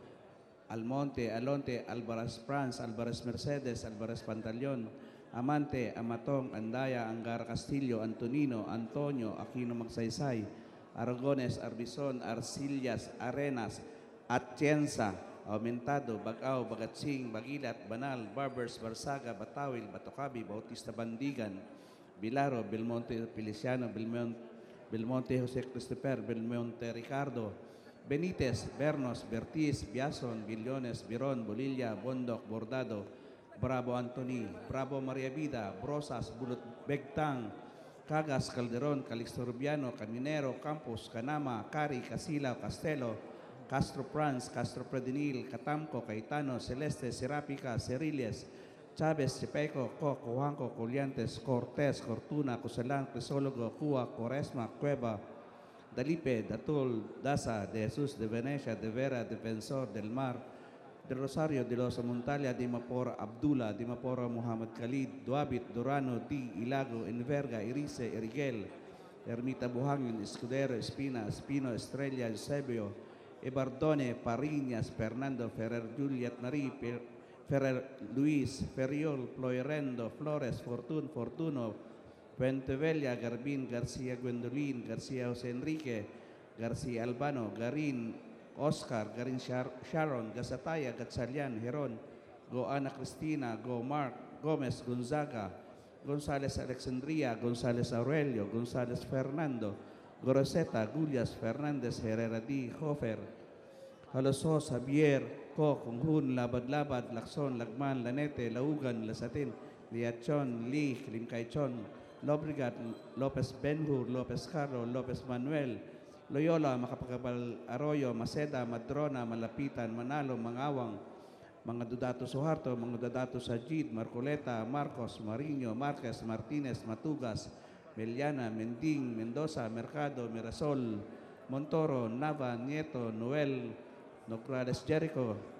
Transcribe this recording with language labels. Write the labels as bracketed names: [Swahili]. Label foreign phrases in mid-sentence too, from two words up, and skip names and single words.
[Filipino] Almonte, Alonte, Alvarez France, Alvarez Mercedes, Alvarez Pantaleon, Amante, Amatong, Andaya, Angara Castillo, Antonino, Antonio, Aquino Magsaysay, Aragones, Arbison, Arcillas, Arenas, Atienza, Aumentado, Bagaw, Bagatsing, Bagilat, Banal, Barbers, Barsaga, Batawil, Batocabi, Bautista Bandigan, Bilaro, Belmonte Feliciano, Belmonte Jose Christopher, Belmonte Ricardo, Benitez, Bernos, Bertiz, Biason, Billones, Biron, Bolilla, Bondok, Bordado, Bravo Anthony, Bravo Maria Vida, Brosas, Bulot Begtang, Cagas, Calderon, Calixto Rubiano, Caminero, Campos, Canama, Cari, Casila, Castelo, Castro Franz, Castro Predinil, Catamco, Caetano, Celeste, Serapica, Ceriles, Chavez, Chepeco, Coco, Juanco, Coliantes, Cortés, Cortuna, Cusalan, Crisólogo, Cua, Coresma, Cueva, Dalipe, Datul, Daza, de Jesus, de Venecia, de Vera, Defensor, del Mar, de Rosario, de los Montalia, de Mapora, Abdullah, de Mapora, Muhammad Khalid, Duabit, Durano, Di, Ilago, Enverga, Irice, Eriguel, Ermita Buhangin, Escudero, Espina, Espino, Estrella, Eusebio, Ebardone, Pariñas, Fernando, Ferrer, Juliet, Marie, Ferrer, Luis, Ferriol, Ploirendo, Flores, Fortuno, Puentevella, Garbin, Garcia Gwendolyn, Garcia Jose Enrique, Garcia Albano, Garin, Oscar, Garin Sharon, Gasataya, Gatsalian, Heron, Go Ana Cristina, Go Mark, Gomez, Gonzaga, Gonzales Alexandria, Gonzales Aurelio, Gonzales Fernando, Goroseta, Gullias, Fernandez, Herrera D, Hofer, Halosos, Javier, Co, Kunghun, Labad-Labad, Lacson, Lagman, Lanete, Laugan, Lasatin, Liachon, Lee, Limcaychon, Lobrigat, Lopez Benhur, Lopez Carlo, Lopez Manuel, Loyola, Macapagabal Arroyo, Maceda, Madrona, Malapitan, Manalo, Mangawang, mga Dudato Suharto, mga Dudato Sajid, Marcoleta, Marcos, Mariño, Marquez, Martinez, Matugas, Meliana, Mending, Mendoza, Mercado, Mirasol, Montoro, Nava, Nieto, Noel, Nograles Jericho,